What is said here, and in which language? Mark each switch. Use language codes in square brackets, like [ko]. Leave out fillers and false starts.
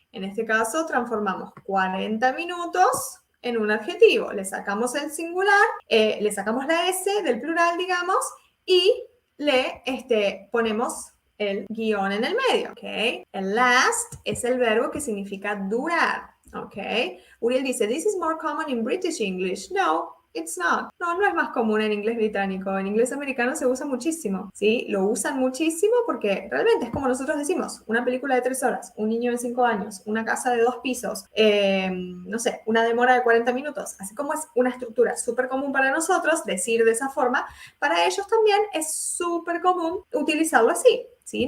[es] En este caso transformamos 40 minutos en un adjetivo. Le sacamos el singular, le sacamos la S del plural, digamos, y le ponemos el guión en el medio, ¿ok? El last es el verbo que significa durar, ¿ok? [en] Uriel dice, this is more common in British English. No, it's not. [es] No, no es más común en inglés británico. En inglés americano se usa muchísimo, ¿sí? Lo usan muchísimo porque realmente es como nosotros decimos, una película de 3 horas, un niño de 5 años, una casa de 2 pisos, no sé, una demora de 40 minutos. Así como es una estructura súper común para nosotros decir de esa forma, para ellos también es súper común utilizarlo así, ¿sí?